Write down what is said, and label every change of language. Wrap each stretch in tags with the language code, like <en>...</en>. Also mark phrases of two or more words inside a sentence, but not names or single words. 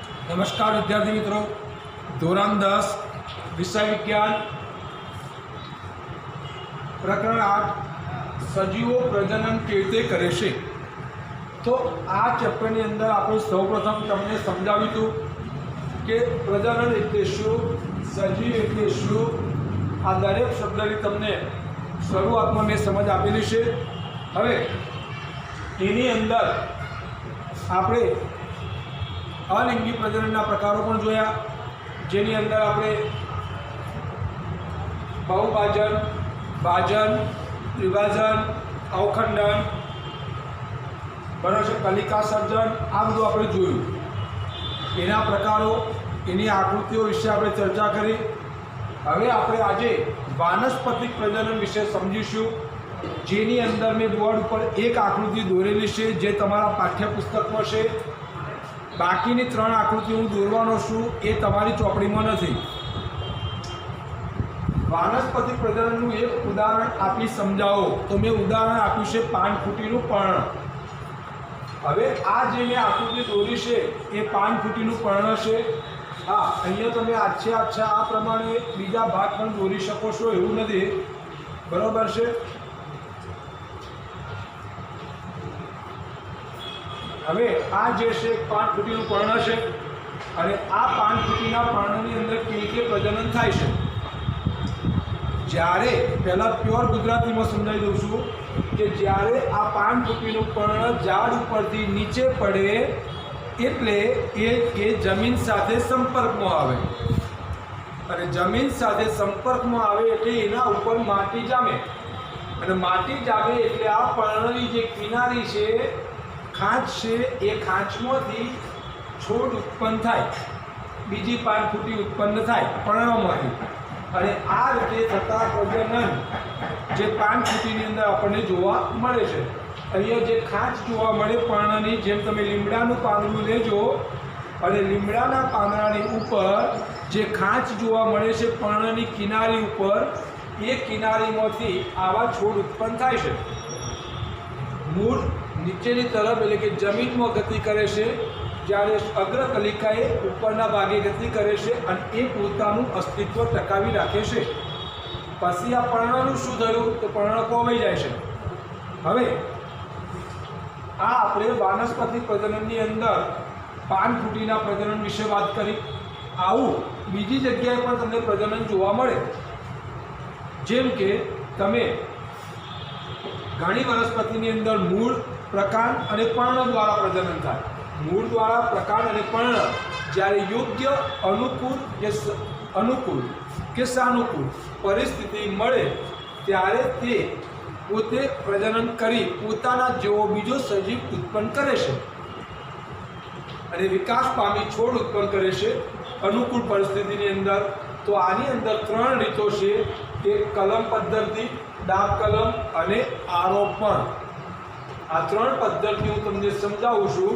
<gu>નમસ્કાર વિદ્યાર્થી મિત્રો, ધોરણ 10 વિષય વિજ્ઞાન પ્રકરણ 8 સજીવો પ્રજનન કેવી કરે છે। તો આ ચેપ્ટરની અંદર આપણે સૌપ્રથમ તમને સમજાવ્યું હતું કે પ્રજનન એટલે શું, સજીવ એટલે શું। આ દરેક શબ્દની તમને શરૂઆતમાં મેં સમજ આપેલી છે। હવે એની અંદર આપણે અલિંગી પ્રજનનના પ્રકારો પણ જોયા, જેની અંદર આપણે બહુભાજન, ભાજન, વિભાજન, અવખંડન, બરાબર કલિકા સર્જન આ બધું આપણે જોયું। એના પ્રકારો, એની આકૃતિઓ વિષે આપણે ચર્ચા કરી। હવે આપણે આજે વાનસ્પતિક પ્રજનન વિષે સમજીશું, જેની અંદર મેં બોર્ડ પર એક આકૃતિ દોરેલી છે જે તમારા પાઠ્યપુસ્તકમાં છે। બાકીની 3 આકૃતિ હું દોરવાનો છું એ તમારી ચોપડીમાં નથી। વાનસ્પતિક પ્રજનનનું એક ઉદાહરણ આપી સમજાવો તો મેં ઉદાહરણ આપ્યું છે પાનફૂટીનું પર્ણ। હવે આ જે મેં આકૃતિ દોરી છે એ પાનફૂટીનું પર્ણ છે। હા, અહીંયા તમે આચ્છે આ પ્રમાણે બીજા ભાગ પણ દોરી શકો છો એવું નથી, બરોબર છે। હવે આ જે છે પાનફૂટીનું પર્ણ છે અને આ પાનફૂટીના પર્ણની અંદર કેવી રીતે પ્રજનન થાય છે। જ્યારે પહેલા પ્યોર ગુજરાતીમાં સમજાવી दઉં છું કે જ્યારે આ પાનફૂટીનું પર્ણ ઝાડ ઉપરથી નીચે પડે એટલે એ જમીન સાથે સંપર્કમાં આવે અને જમીન સાથે સંપર્કમાં આવે એટલે એના ઉપર માટી જામે અને માટી જામે એટલે આ પર્ણની જે કિનારી છે, ખાંચ હૈ, યે ખાંચમાંથી છોડ ઉત્પન્ન થાય, બીજી પાનફૂટી ઉત્પન્ન થાય પર્ણમાંથી। અને આ રીતે થતા પ્રજનન જે પાનફૂટીની અંદર આપણે જોવા મળે છે। અહીંયા જે ખાંચ જોવા મળે પર્ણની, જેમ તમે લીમડાનું પાંદડું લેજો અને લીમડાના પાંદડાની ઉપર જે ખાંચ જોવા મળે છે પર્ણની કિનારી ઉપર, એ કિનારીમાંથી આવા છોડ ઉત્પન્ન થાય છે। મૂળ નીચેની તરફ એટલે કે જમીન માં ગતિ કરે છે, જ્યારે અગ્રકલિકાએ ઉપરના ભાગે ગતિ કરે છે અને એ પોતાનું અસ્તિત્વ ટકાવી રાખે છે। પછી આ પર્ણનું શું થયું તો પર્ણ ખોવાઈ જાય છે। હવે આ આપણે વાનસ્પતિક પ્રજનનની અંદર પાનફૂટીના પ્રજનન વિષે વાત કરી। આવું બીજી જગ્યાએ પણ તમને પ્રજનન જોવા મળે, જેમ કે તમે ઘણી વનસ્પતિની અંદર મૂળ, પ્રકાંડ ઔર પર્ણ દ્વારા પ્રજનન થાય। મૂળ દ્વારા પ્રકાંડ ઔર પર્ણ જ્યારે યોગ્ય અનુકૂળ કે સાનુકૂળ પરિસ્થિતિ મળે ત્યારે તે પોતે પ્રજનન કરી પોતાના જેવો બીજો સજીવ ઉત્પન્ન કરે છે અને વિકાસ પામી છોડ ઉત્પન્ન કરે છે અનુકૂળ પરિસ્થિતિની અંદર। તો આની અંદર 3 રીતો છે, એક કલમ પદ્ધતિ, ડાબ કલમ અને આરોપણ। આ 3 પદ્ધતિ હું તમને સમઝાવું છું।</gu>